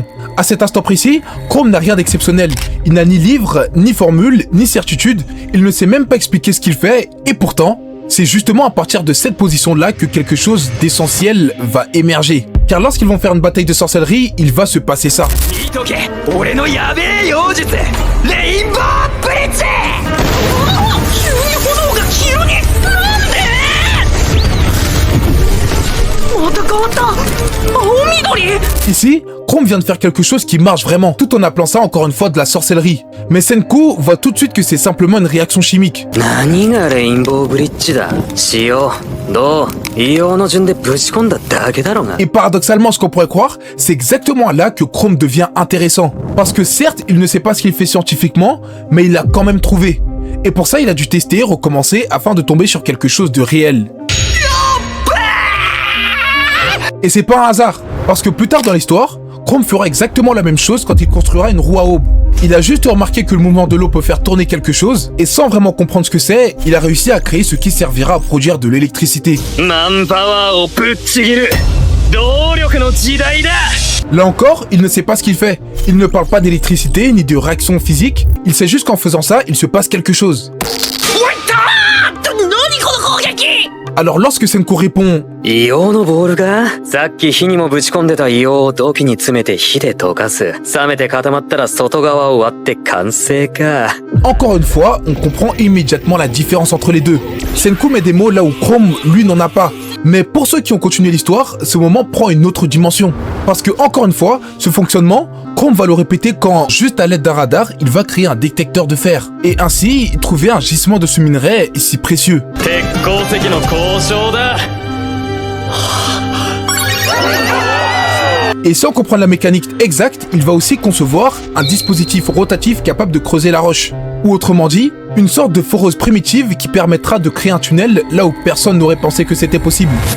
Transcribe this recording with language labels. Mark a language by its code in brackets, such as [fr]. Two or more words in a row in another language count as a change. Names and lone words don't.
[fr] À cet instant précis, Chrome n'a rien d'exceptionnel. Il n'a ni livre, ni formule, ni certitude, il ne sait même pas expliquer ce qu'il fait, et pourtant, c'est justement à partir de cette position-là que quelque chose d'essentiel va émerger. Car lorsqu'ils vont faire une bataille de sorcellerie, il va se passer ça. [ja] 見とけ、俺のやべえ妖術、レインボーブリッジ。急に炎が急になんで [fr] Ici, Chrome vient de faire quelque chose qui marche vraiment, tout en appelant ça encore une fois de la sorcellerie. Mais Senku voit tout de suite que c'est simplement une réaction chimique. [ja] 何がレインボーブリッジだ。塩、銅、硫黄の順でぶち込んだだけだろうが。 [fr] Et paradoxalement, ce qu'on pourrait croire, c'est exactement là que Chrome devient intéressant. Parce que certes, il ne sait pas ce qu'il fait scientifiquement, mais il l'a quand même trouvé. Et pour ça, il a dû tester, recommencer, afin de tomber sur quelque chose de réel. Et c'est pas un hasard, parce que plus tard dans l'histoire, Chrome fera exactement la même chose quand il construira une roue à aube. Il a juste remarqué que le mouvement de l'eau peut faire tourner quelque chose, et sans vraiment comprendre ce que c'est, il a réussi à créer ce qui servira à produire de l'électricité. [ja] マンパワーをぶっちぎる動力の時代だ。 [fr] Là encore, il ne sait pas ce qu'il fait. Il ne parle pas d'électricité ni de réaction physique, il sait juste qu'en faisant ça, il se passe quelque chose. Alors lorsque Senku répond [ja] 硫黄のボールか。さっき火にもぶち込んでた硫黄を土器に詰めて火で溶かす。冷めて固まったら外側を割って完成か。 [fr] encore une fois, on comprend immédiatement la différence entre les deux. Senku met des mots là où Chrome, lui, n'en a pas. Mais pour ceux qui ont continué l'histoire, ce moment prend une autre dimension. Parce que, encore une fois, ce fonctionnement, Chrome va le répéter quand, juste à l'aide d'un radar, il va créer un détecteur de fer. Et ainsi, trouver un gisement de ce minerai si précieux. [ja] 鉄鉱石の交渉だ。 [fr] Et sans comprendre la mécanique exacte, il va aussi concevoir un dispositif rotatif capable de creuser la roche. Ou autrement dit, une sorte de foreuse primitive qui permettra de créer un tunnel là où personne n'aurait pensé que c'était possible.